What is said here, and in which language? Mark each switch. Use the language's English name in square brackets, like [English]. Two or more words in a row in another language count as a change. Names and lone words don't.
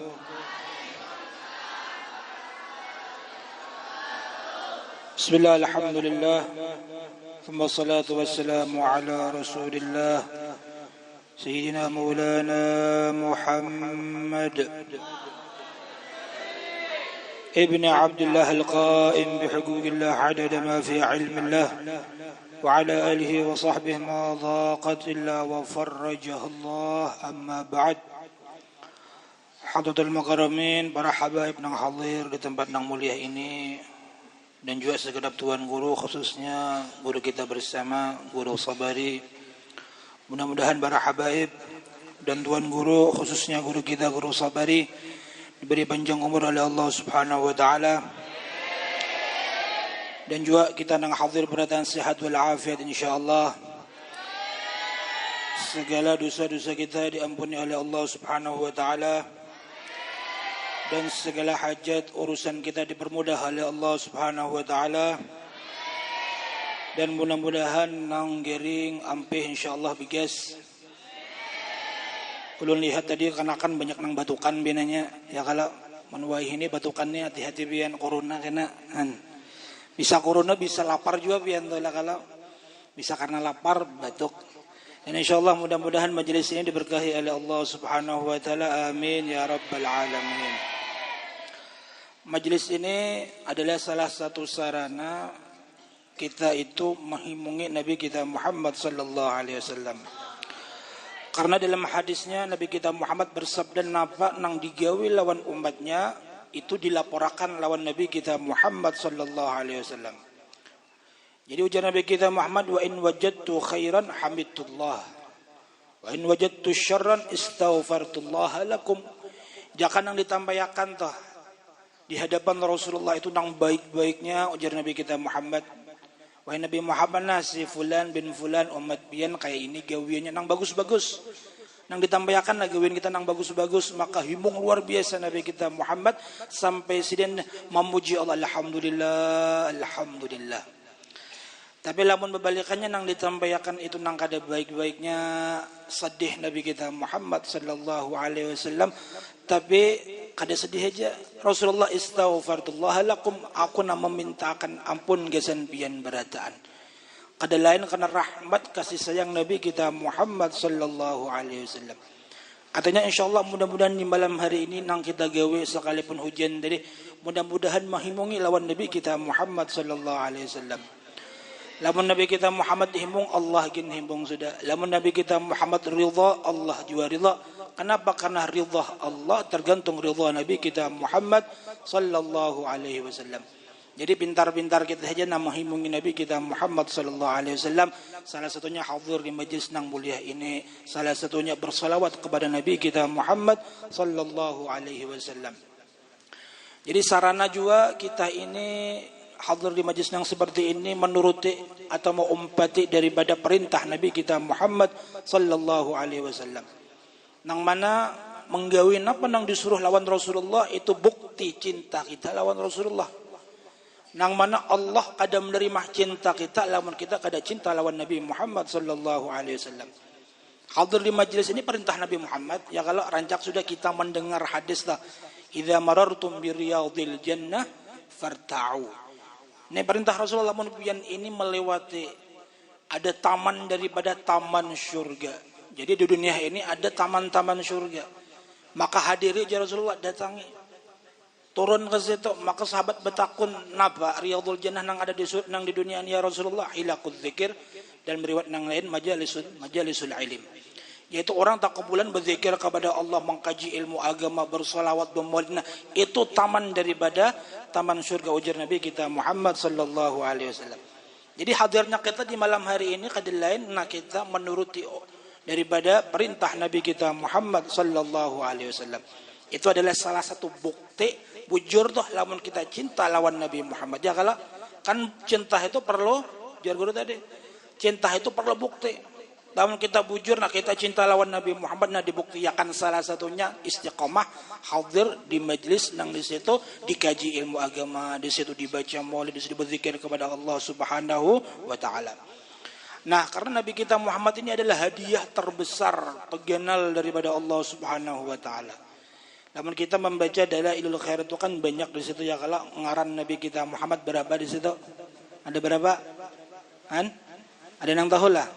[Arabic] بسم الله الحمد لله ثم الصلاة والسلام على رسول الله سيدنا مولانا محمد ابن عبد الله القائم بحقوق الله عدد ما في علم الله وعلى آله وصحبه ما ضاقت إلا وفرجه الله. أما بعد, حضرات المكرمين, [Indonesian] para habaib yang hadir di tempat yang mulia ini, dan juga segenap tuan guru, khususnya guru kita bersama, Guru Sabari. Mudah-mudahan para habaib dan tuan guru, khususnya guru kita Guru Sabari, diberi panjang umur oleh Allah [Arabic] سبحانه وتعالى, [Indonesian] dan juga kita yang hadir beratan sehat wal afiat insyaallah. Segala dosa-dosa kita diampuni oleh Allah [Arabic] سبحانه وتعالى, [Indonesian] dan segala hajat urusan kita dipermudah oleh Allah [Arabic] سبحانه وتعالى, [Indonesian] dan mudah-mudahan [Banjar] nang gering ampih insyaallah bigas. Ulun lihat tadi kanakan banyak nang batukan binanya, ya kalau menuai ini batukannya hati-hati bian corona kena bisa corona, bisa lapar juga bian tuh lah, kalau bisa karena lapar batuk. [Indonesian] Dan insyaallah mudah-mudahan majelis ini diberkahi oleh Allah [Arabic] سبحانه وتعالى, آمين يا رب العالمين. [Indonesian] Majelis ini adalah salah satu sarana kita itu menghimungi Nabi kita Muhammad [Arabic] صلى الله عليه وسلم. [Banjar] Karena dalam hadisnya Nabi kita Muhammad bersabda, napa nang digawi lawan umatnya itu dilaporkan lawan Nabi kita Muhammad [Arabic] صلى الله عليه وسلم. [Banjar] Jadi ujar Nabi kita Muhammad, [Arabic] وإن وجدت خيرا حمدت الله وإن وجدت شرا استغفرت الله لكم. [Banjar] Jangan nang ditampayakan toh di hadapan Rasulullah itu nang baik-baiknya, ujar Nabi kita Muhammad, wahai Nabi Muhammad, nasi [Arabic] فلان بن فلان [Banjar] umat pian kayak ini gawiannya nang bagus-bagus, nang ditampayakan lah gawian kita nang bagus-bagus, maka himung luar biasa Nabi kita Muhammad sampai siden memuji Allah, [Arabic] الحمد لله الحمد لله. [Banjar] Tapi lamun berbalikannya nang ditampayakan itu nang kada baik-baiknya, sedih Nabi kita Muhammad [Arabic] صلى الله عليه وسلم, [Banjar] tapi kada sedih aja. Rasulullah [Arabic] استغفر الله لكم, [Banjar] aku nak memintakan ampun gesan pian berataan. Kada lain karena rahmat kasih sayang Nabi kita Muhammad [Arabic] صلى الله عليه وسلم. [Banjar] Katanya insyaallah mudah-mudahan di malam hari ini nang kita gawe sekalipun hujan tadi, mudah-mudahan menghimungi lawan Nabi kita Muhammad [Arabic] صلى الله عليه وسلم. [Banjar] Lamun Nabi kita Muhammad himbung, Allah gin himbung sudah. Lamun Nabi kita Muhammad ridha, Allah juga ridha. [Indonesian] Kenapa? Karena ridha Allah tergantung ridha Nabi kita Muhammad [Arabic] صلى الله عليه وسلم. [Banjar] Jadi pintar-pintar kita saja nama himungi Nabi kita Muhammad [Arabic] صلى الله عليه وسلم. [Banjar] Salah satunya hadir di majlis nang mulia ini, salah satunya bersalawat kepada Nabi kita Muhammad [Arabic] صلى الله عليه وسلم. [Indonesian] Jadi sarana juga kita ini hadir di majlis yang seperti ini menuruti atau mengumpati daripada perintah Nabi kita Muhammad [Arabic] صلى الله عليه وسلم. [Banjar] Nang mana menggawi apa nang disuruh lawan Rasulullah itu bukti cinta kita lawan Rasulullah. Nang mana Allah kada menerima cinta kita lawan kita kada cinta lawan Nabi Muhammad [Arabic] صلى الله عليه وسلم. [Banjar] Hadir di majlis ini perintah Nabi Muhammad, ya kalau rancak sudah kita mendengar hadis lah, [Arabic] إذا مررتم برياض الجنة فارتعوا. [Banjar] Ini perintah Rasulullah mun pian ini melewati ada taman daripada taman surga. [Indonesian] Jadi di dunia ini ada taman-taman surga. Maka hadiri ya Rasulullah datangi. [Banjar] Turun ke situ, maka sahabat bertakun napa [Arabic] رياض الجنة [Banjar] nang ada nang di dunia ini ya Rasulullah, [Arabic] حلق الذكر, [Banjar] dan meriwayat nang lain [Arabic] مجالس العلم. [Indonesian] Yaitu orang tak kebulan berzikir kepada Allah, mengkaji ilmu agama, bersolawat, bermaulid. [Banjar] Itu taman daripada taman surga, ujar Nabi kita Muhammad [Arabic] صلى الله عليه وسلم. [Indonesian] Jadi hadirnya kita di malam hari ini kadang lain kita menuruti daripada perintah Nabi kita Muhammad [Arabic] صلى الله عليه وسلم. [Banjar] Itu adalah salah satu bukti bujur toh lamun kita cinta lawan Nabi Muhammad. Ya kalau kan cinta itu perlu jar guru tadi. [Indonesian] Cinta itu perlu bukti. [Banjar] Lamun kita bujur kita cinta lawan Nabi Muhammad dibuktikan salah satunya istiqomah hadir di majlis nang di situ dikaji ilmu agama, di situ dibaca maulid, di situ berzikir kepada Allah [Arabic] سبحانه وتعالى. [Indonesian] Nah, karena Nabi kita Muhammad ini adalah hadiah terbesar peganal daripada Allah [Arabic] سبحانه وتعالى. [Indonesian] Namun kita membaca Dalailul Khairat itu kan banyak di situ ya, kalau ngaran Nabi kita Muhammad berapa di situ? Ada berapa? Ada yang tahu lah.